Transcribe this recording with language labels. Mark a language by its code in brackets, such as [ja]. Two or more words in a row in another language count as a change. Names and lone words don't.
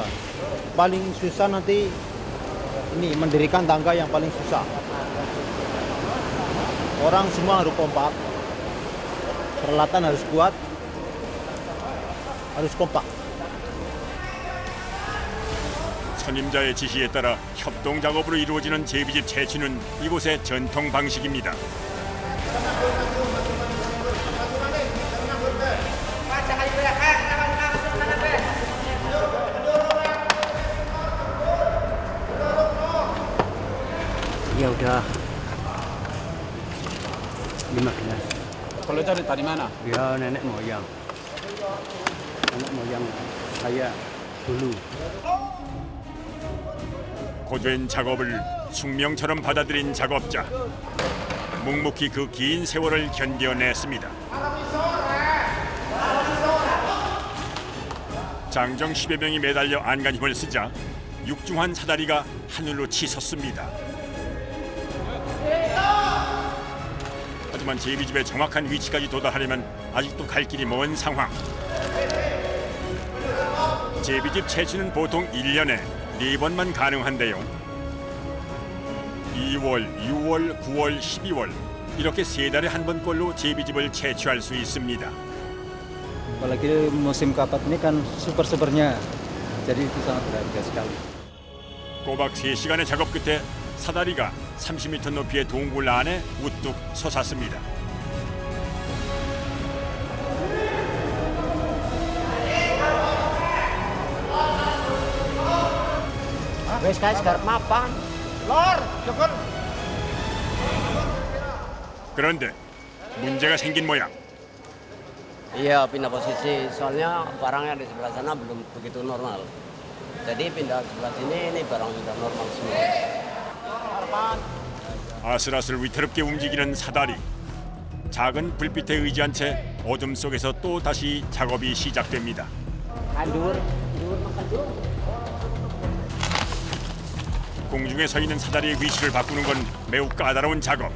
[id] Paling susah nanti ini mendirikan tangga yang paling susah. Orang semua harus kompak, peralatan harus kuat, harus kompak. [ko] 선임자의 지시에 따라 협동 작업으로 이루어지는 제비집 채취는 이곳의 전통 방식입니다. [id] Ya udah 15. Kalau cari dari mana? Ya nenek moyang saya dulu. [ko] 고된 작업을 숙명처럼 받아들인 작업자. 묵묵히 그 긴 세월을 견뎌냈습니다. 장정 10여 명이 매달려 안간 힘을 쓰자 육중한 사다리가 하늘로 치솟습니다. 하지만 제비집의 정확한 위치까지 도달하려면 아직도 갈 길이 먼 상황. 제비집 채취는 보통 1년에 4번만 가능한데요. 2월, 6월, 9월, 12월 이렇게 3달에 한 번꼴로 제비집을 채취할 수 있습니다. [id] Apalagi musim kapat ini kan super-supernya, jadi itu sangat berharga sekali. [ko] 꼬박 3시간의 작업 끝에 사다리가 30m 높이의 동굴 안에 우뚝 솟았습니다. [jv] Wes guys, garap mapan. Lor, cukur. [ko] 그런데 문제가 생긴 모양. [id] Iya, pindah posisi. Soalnya barangnya di sebelah sana belum begitu normal. Jadi pindah ke sebelah sini, ini barang sudah normal semua. [ko] 아슬아슬 위태롭게 움직이는 사다리. 작은 불빛에 의지한 채 어둠 속에서 또 다시 작업이 시작됩니다. 공중에 서 있는 사다리의 위치를 바꾸는 건 매우 까다로운 작업.